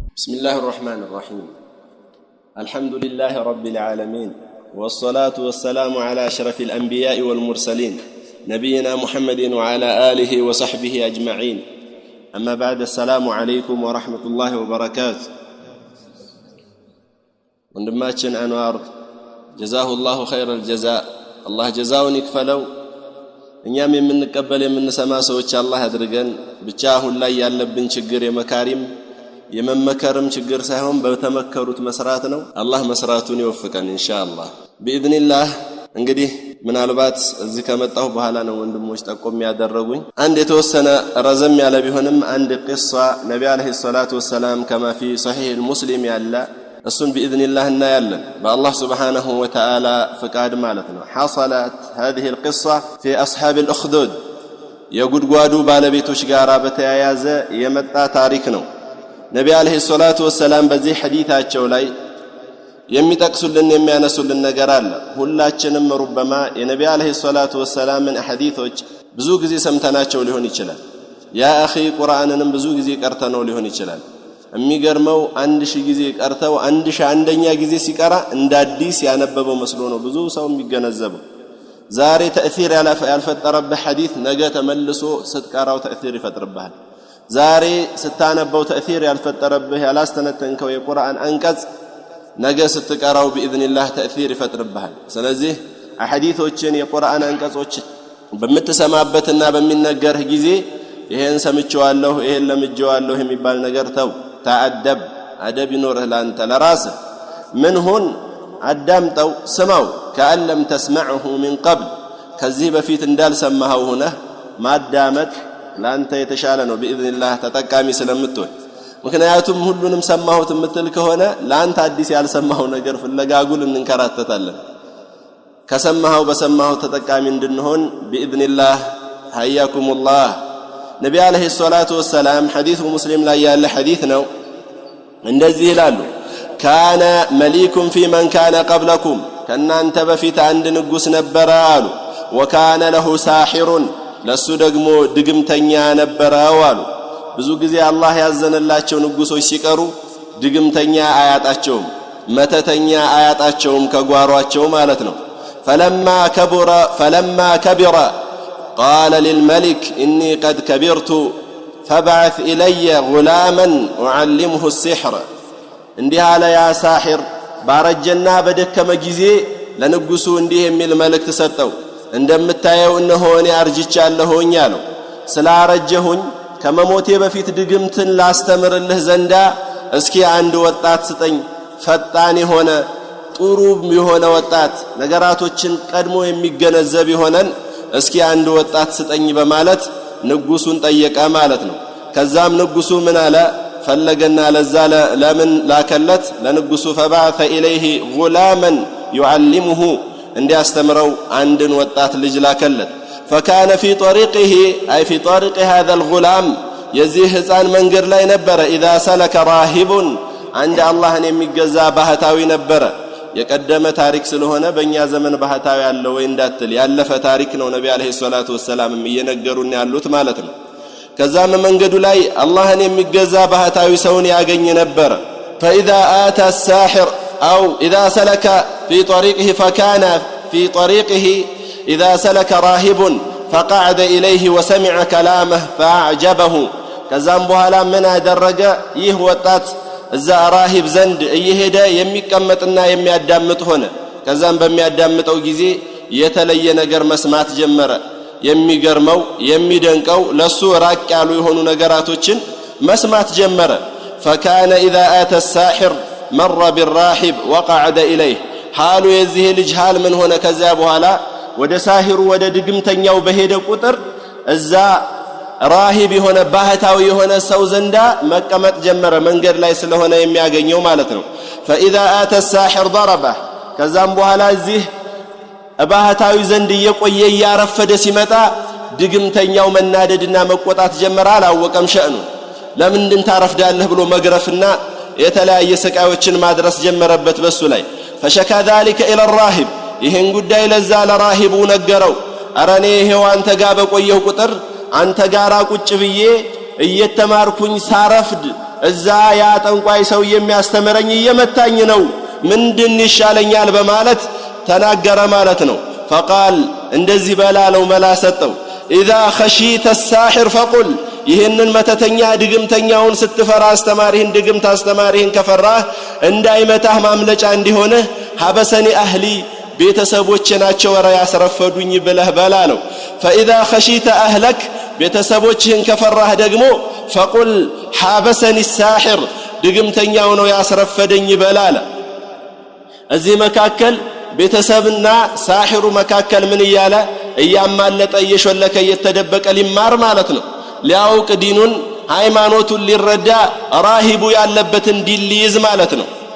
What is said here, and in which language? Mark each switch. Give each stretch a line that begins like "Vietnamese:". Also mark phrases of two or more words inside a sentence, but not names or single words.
Arabic: بسم الله الرحمن الرحيم الحمد لله رب العالمين والصلاة والسلام على أشرف الأنبياء والمرسلين نبينا محمد وعلى آله وصحبه أجمعين أما بعد السلام عليكم ورحمة الله وبركاته وندماتشن أنوار جزاه الله خير الجزاء الله
Amharic: جزاውን ይክፈለው እኛም የምንቀበል የምንሰማ ሰዎች አላህ ያድርገን ብቻ አሁን ላይ ያለብን ችግር የመካሪም የመመከርም ችግር ሳይሆን በተመከሩት መስራት ነው አላህ መስራቱን ይወፍቀን ኢንሻአላህ بإذنillah እንግዲህ ምናልባት እዚህ ከመጣሁ በኋላ ነው ወንድሞች ጠቆም ያደረጉኝ አንድ የተወሰነ ረዘም ያለ ቢሆንም አንድ ቂሷ ነብዩ
Arabic: عليه الصلاة والسلام كما في صحيح المسلم
Amharic: ያለ እሱን بإذنillah እናያለን በአላህ
Arabic: سبحانه وتعالى
Amharic: ፍቃድ ማለት ነው
Arabic: حصلت هذه القصة في أصحاب الأخدود
Amharic: የጉድጓዱ ባለቤቶች ጋራ በተያያዘ የመጣ ታሪክ ነው ነብዩ
Arabic: عليه الصلاة والسلام
Amharic: በዚህ ሐዲታቸው ላይ የሚጠቅሱልን የሚያነሱልን ነገር አለ ሁላችንም ربما የነብዩ
Arabic: عليه الصلاة والسلامን
Amharic: ሐዲቶች ብዙ ጊዜ ሰምተናቸው ሊሆን ይችላል
Arabic: يا اخي
Amharic: ቁርአንንም ብዙ ጊዜ ቀርተነው ሊሆን ይችላል የሚገርመው 1000 ጊዜ ቀርተው 1001ኛ ጊዜ ሲቀራ እንደ አዲስ ያነበበው መስሎ ነው ብዙ ሰው የሚገነዘበው ዛሬ ተእثير ያልፈጠረበት ሐዲስ ነገ ተመልሶ ስትቀራው ተእثير ይፈጥርብሃል ዛሬ ስታነበው ተእثير ያልፈጠረብህ ያላስተነተንከው የቁርአን አንቀጽ ነገ ስትቀራው بإذنillah ተእثير ይፈጥርብሃል ስለዚህ ሐዲሶችን የቁርአን አንቀጾች በመተሰማበትና በሚነገርህ ጊዜ ይሄን ሰምቼዋለሁ ይሄን ለምጄዋለሁ የሚባል ነገር ተው ተአደብ አደብ ይኖርህ ላንተ ለራስህ ምን ሁን አዳምጠው ስማው ከአለም
Arabic: تسمعه من قبل
Amharic: ከዚህ በፊት እንዳልሰማኸው ሆነ ማዳመጥ ላንተ የተሻለ ነው بإذنillah ተጠቃሚ ስለምትሆን ምክንያቱም ሁሉንም ሰማሁት የምትል ከሆነ ላንተ አዲስ ያልሰማኸው ነገር ፍለጋጉል እንንከራተታለን ከሰማኸው በሰማኸው ተጠቃሚ እንድንሆን بإذنillah
Arabic: حياكم الله
Amharic: ነብዩ
Arabic: عليه الصلاة والسلام
Amharic: ሐዲሱ ሙስሊም ላይ ያለ ሐዲስ ነው እንደዚህ ይላሉ
Arabic: كان ملك في من كان قبلكم
Amharic: ከናንተ በፊት አንድ ንጉስ ነበረ አሉ
Arabic: وكان له ساحر
Amharic: ለሱ ደግሞ ድግምተኛ ነበረው አሉ ብዙ ጊዜ አላህ ያዘነላቸው ንጉሶች ሲቀሩ ድግምተኛ አያጣቸውም መተተኛ አያጣቸውም ከጓሯቸው ማለት ነው
Arabic: فلما كبر قال للملك إني قد كبرت فبعث إلي غلاما أعلمه السحر እንዲህ
Amharic: አለ ያ ሳሂር ባረጀና በደከመ ጊዜ ለንጉሱ እንዲህ የሚል መልእክት ሰጠው እንደምታየው እነሆ እኔ አርጅቻለሁኝ አለው ስላረጀሁኝ ከመሞቴ በፊት ድግምትን ላስተምርልህ ዘንዳ እስኪ አንድ ወጣት ስጠኝ ፈጣን የሆነ ጥሩ የሆነ ወጣት ነገራቶችን ቀድሞ የሚገነዘብ ይሆነን እስኪ አንድ ወጣት ስጠኝ በማለት ንጉሱን ጠየቀ ማለት ነው ከዛም ንጉሱ ምን አለ ፈለገና ለዛ ለምን ላከለት ለንጉሱ
Arabic: فبعث إليه غلاما يعلمه
Amharic: እንዲያስተምረው አንድን ወጣት ልጅ ላከለት
Arabic: فكان في طريقه أي في طريق هذا الغلام
Amharic: የዚህ ህፃን መንገድ ላይ ነበረ
Arabic: اذا سلك راهب عند الله
Amharic: የሚገዛ ባህታዊ ነበረ የቀደመ ታሪክ ስለሆነ በእኛ ዘመን ባህታዊ ያለው ወይ እንዳትል ያለፈ ታሪክ ነው ነብዩ
Arabic: عليه الصلاة والسلام
Amharic: እየነገሩን ያሉት ማለት ነው ከዛም መንገዱ ላይ አላህን የሚገዛ ባህታዊ ሰውን ያገኝ
Arabic: ነበር فاذا اتى الساحر او اذا سلك في طريقه فكان في طريقه اذا سلك راهب فقعد اليه وسمع كلامه فاعجبه
Amharic: ከዛም በኋላ ምን አደረገ ይህ ወጣት እዛ ራሂብ ዘንድ እየሄደ የሚቀመጥና የሚያዳምጥ ሆነ ከዛም በሚያዳምጠው ጊዜ የተለየ ነገር መስማት ጀመረ የሚገርመው የሚደንቀው ለሱ ራቅ ያሉ የሆኑ ነገራቶችን መስማት ጀመረ
Arabic: فكان اذا اتى الساحر مر بالراهب وقعد اليه حال
Amharic: የዚህ ልጅ حال ምን ሆነ ከዛ በኋላ ወደ ሳሂሩ ወደ ድግምተኛው በሄደ ቁጥር እዛ ራሂብ የሆነ ባህታዊ የሆነ ሰው ዘንዳ መቀመጥ ጀመረ መንገድ ላይ ስለሆነ የሚያገኘው ማለት ነው
Arabic: فاذا اتى الساحر ضربه
Amharic: ከዛም በኋላ እዚህ ባህታዊ ዘንድ እየቆየ ያረፈደ ሲመጣ ድግምተኛው መናደድና መቆጣት ጀመረ አላወቀም ሸእኑ ለምንድን ታረፍዳለህ ብሎ መግረፍና የተለያየ ስቃዮችን ማድረስ ጀመረበት በሱ ላይ
Arabic: فشكى ذلك الى
Amharic: الراهب ይሄን ጉዳይ ለዛ ለራሂቡ ነገረው አረኔ ይሄው አንተ ጋር በቆየው ቁጥር አንተ ጋራ ቁጭ ብዬ እየተማርኩኝ ሳረፍድ እዛ ያ ጠንቋይ ሰው የሚያስተምረኝ እየመታኝ ነው ምንድን ይሻለኛል በማለት ተናገረ ማለት ነው فقال እንደዚህ በላለው መላ ሰጠው
Arabic: اذا خشيت الساحر فقل
Amharic: ይሄንን መተተኛ ድግምተኛውን ስትፈራ አስተማሪህን ድግምት አስተማሪህን ከፈራህ እንዳይመታህ ማምለጫ እንዲሆነ
Arabic: حبسني أهلي
Amharic: ቤተሰቦቼ ናቸው ወራ ያስረፈዱኝ ብለህ በላለው
Arabic: فاذا خشيت اهلك
Amharic: ቤተሰቦችህን ከፈራህ ደግሞ
Arabic: فقل حابسني الساحر
Amharic: ድግምተኛው ነው ያስረፈደኝ በላለ እዚህ መካከል ቤተሰብና ሳሂሩ መካከል ምን ይያለ እያማለጠ እየሾለከ እየተደበቀ ሊማር ማለት ነው ሊያውቅ ዲኑን ሃይማኖቱን ሊረዳ ራሂቡ ያለበትን ዲን ሊይዝ ማለት ነው